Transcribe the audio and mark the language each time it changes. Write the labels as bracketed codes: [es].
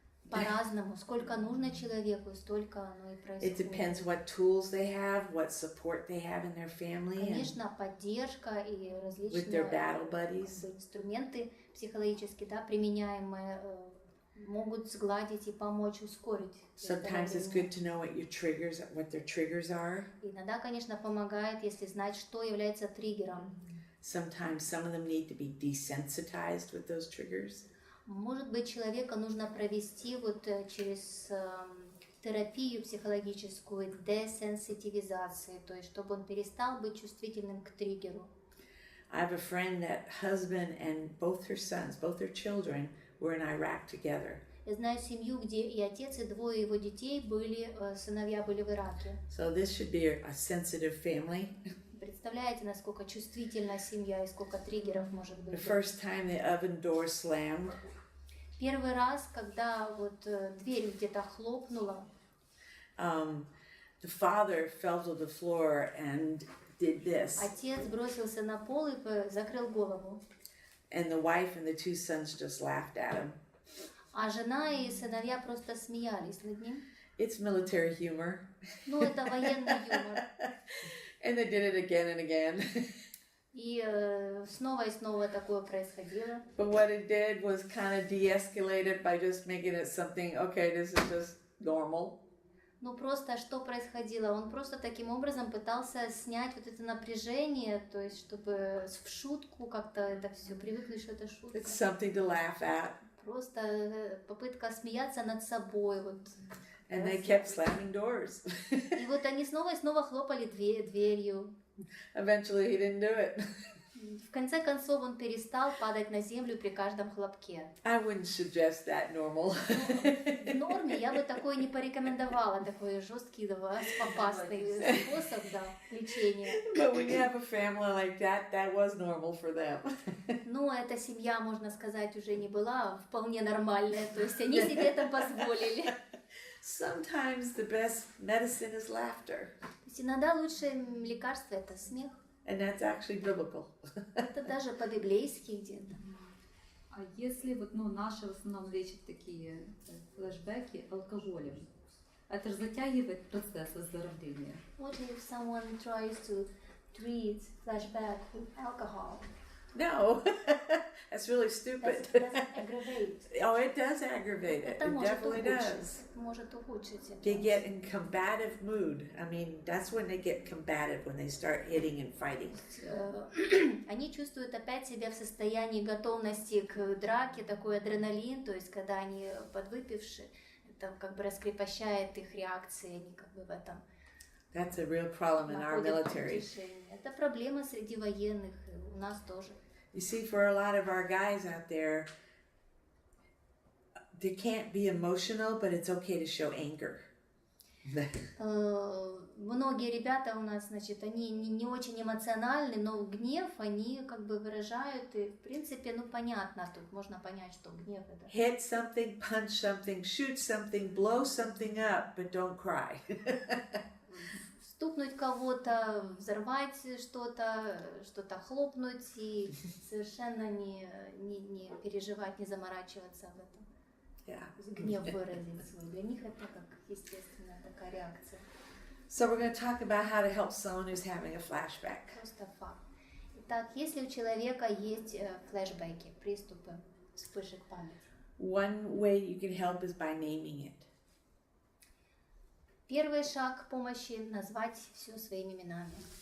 [ru] По-разному. Сколько нужно человеку, столько оно и происходит. [en] It depends what tools they have, what support they have in their family. [ru] Конечно, поддержка и [en] With their battle buddies. [ru] инструменты психологически, да, применяемые, могут сгладить и помочь ускорить. [en] Sometimes it's good to know what their triggers are. [ru] Иногда, конечно, помогает, если знать, что является триггером. [en] Sometimes some of them need to be desensitized with those triggers. [ru] Может быть, человека нужно провести вот через терапию психологическую десенситивизации, то есть чтобы он перестал быть чувствительным к триггеру. [en] I have a friend that husband and both her sons, both their children, were in Iraq together. [ru] Я знаю семью, где и отец, и двое его детей сыновья были в Ираке. [en] So this should be a sensitive family. [ru] Представляете, насколько чувствительна семья и сколько триггеров может быть? [en] The first time the oven door slammed. [ru] Первый раз, когда вот дверь где-то хлопнула, [en] The father fell to the floor and did this. [ru] отец бросился на пол и закрыл голову. [en] And the wife and the two sons just laughed at him. [ru] А жена и сыновья просто смеялись над ним. [en] It's military humor. [ru] Ну, это военный юмор. [en] And they did it again and again. [ru] И снова и снова такое происходило. [en] But what it did was kind of de-escalate it by just making it something, okay, this is just normal. [ru] Ну, просто что происходило? Он просто таким образом пытался снять вот это напряжение, то есть чтобы в шутку как-то это все привыкли, что это шутка. [en] It's something to laugh at. [ru] Просто попытка смеяться над собой. Вот. [en] And they kept slamming doors. [ru] И вот они снова и снова хлопали дверью. [en] Eventually he didn't do it. [ru] В конце концов он перестал падать на землю при каждом хлопке. [en] I wouldn't suggest that normal. [ru] В норме я бы такое не порекомендовала, такой жесткий, опасный способ лечения. [en] But when you have a family like that, that was normal for them. [ru] Но эта семья, можно сказать, уже не была вполне нормальная, то есть они себе это позволили. [en] Sometimes the best medicine is laughter. [ru] То есть иногда лучшее лекарство – это смех. [en] And that's actually biblical. [ru] Это даже по-библейски где-то. А если вот, наши в основном лечат такие флешбеки алкоголем, это же затягивает процесс выздоровления. [en] What if someone tries to treat flashback with alcohol? No, that's really stupid. Does it aggravate? Oh, it does aggravate it. [ru] Это [en] It [ru] может [en] definitely does. [ru] Может ухудшить это. [en] They get in combative mood. I mean, that's when they get combative, when they start hitting and fighting. [ru] Они чувствуют опять себя в состоянии готовности к драке, такой адреналин, то есть когда они подвыпившие, это как бы раскрепощает их реакции, они как бы в этом [en] That's a real problem in our military. [ru] Это проблема среди военных, и у нас тоже. [en] You see, for a lot of our guys out there, they can't be emotional, but it's okay to show anger. [ru] Многие ребята у нас, значит, они не очень эмоциональны, но гнев они как бы выражают, и в принципе, ну понятно, тут можно понять, что гнев это... [en] Hit something, punch something, shoot something, blow something up, but don't cry. [ru] Стукнуть кого-то, взорвать что-то хлопнуть и совершенно не переживать, не заморачиваться об этом. Гнев выразить свой. Для них это как естественная такая реакция. [en] So we're going to talk about how to help someone who's having a flashback. [ru] Просто факт. Итак, если у человека есть флешбеки, приступы, вспышек памяти. [en] One way you can help is by naming it. [ru] Первый шаг к помощи — назвать все своими именами.